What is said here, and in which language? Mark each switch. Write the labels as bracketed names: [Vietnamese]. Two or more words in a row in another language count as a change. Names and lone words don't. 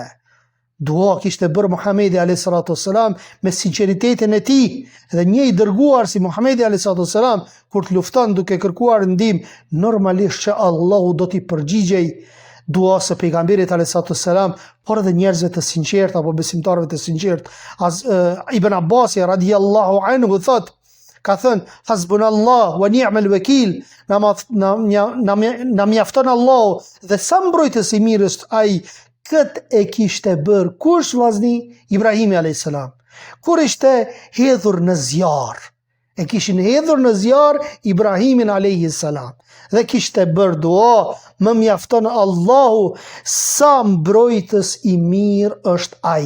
[Albanian] Dua kishte bërë Muhamedi [Arabic] عليه السلام [Albanian] me sinqeritetin e tij, dhe një i dërguar si Muhamedi [Arabic] عليه السلام [Albanian] kur të lufton duke kërkuar ndihmë, normalisht që Allahu do t'i përgjigjej duas së pejgamberit [Arabic] عليه السلام, [Albanian] por edhe njerëzve të sinqert apo besimtarëve të sinqert. Ibn Abbas [Arabic] رضي الله عنه [Albanian] thot, ka thënë, [Arabic] حسبنا الله ونعم الوكيل, [Albanian] na mjafton Allahu dhe sa mbrojtës i mirë është ai. Këtë e kishte bërë kush vllazni? Ibrahimi [Arabic] عليه السلام. [Albanian] Kur ishte hedhur në zjarr, e kishin hedhur në zjarr Ibrahimin [Arabic] عليه السلام [Albanian] dhe kishte bërë dua, më mjafton Allahu, sa mbrojtës i mirë është ai.